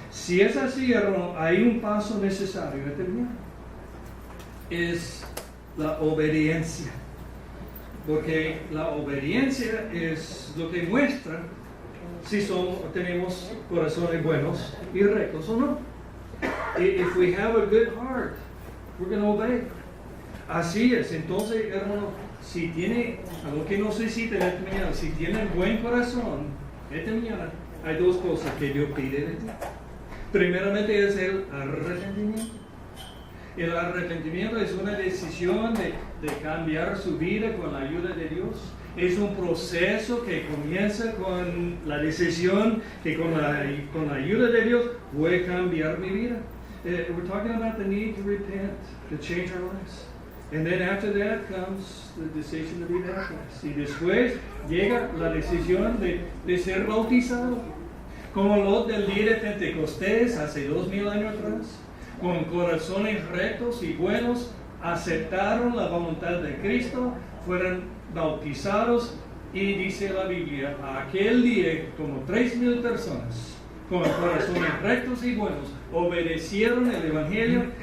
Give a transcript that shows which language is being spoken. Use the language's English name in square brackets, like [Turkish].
[Spanish] Si es así, hermano, hay un paso necesario esta mañana. Es la obediencia. Porque la obediencia es lo que muestra si tenemos corazones buenos y rectos o no. [English] If we have a good heart, we're going to obey. [Spanish] Así es. Entonces, hermano, si tiene, algo que no se cita esta mañana, si tiene buen corazón, esta mañana hay dos cosas que Dios pide de ti. Primeramente es el arrepentimiento. El arrepentimiento es una decisión de cambiar su vida con la ayuda de Dios. Es un proceso que comienza con la decisión que con la ayuda de Dios voy a cambiar mi vida. [English] We're talking about the need to repent, to change our lives. And then after that comes the decision to be baptized. [Spanish] Y después llega la decisión de ser bautizado. Como los del día de Pentecostés hace 2000 años atrás, con corazones rectos y buenos, aceptaron la voluntad de Cristo, fueron bautizados y dice la Biblia, aquel día como 3000 personas con corazones rectos y buenos obedecieron el Evangelio.